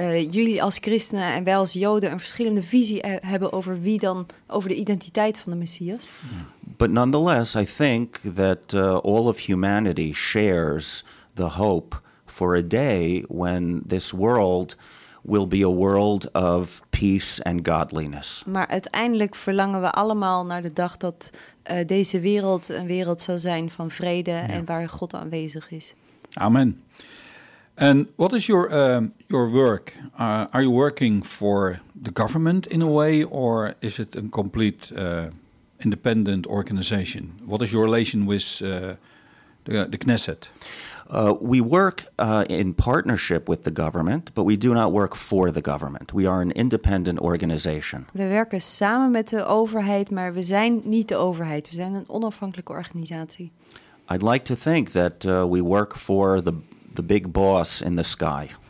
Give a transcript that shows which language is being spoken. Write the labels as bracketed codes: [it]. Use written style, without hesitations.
[nl] jullie als christenen en wij als joden een verschillende visie hebben over wie dan, over de identiteit van de Messias. [en] But nonetheless, I think that all of humanity shares the hope for a day when this world will be a world of peace and godliness. [nl] Maar uiteindelijk verlangen we allemaal naar de dag dat deze wereld een wereld zal zijn van vrede, yeah, en waar God aanwezig is. [en] Amen. And what is your work? Are you working for the government in a way, or is it a complete independent organization? What is your relation with the Knesset? We work in partnership with the government, but we do not work for the government. We are an independent organization. [nl] We werken samen met de overheid, maar we zijn niet de overheid. We zijn een onafhankelijke organisatie. [en] I'd like to think that we work for the big boss in the sky.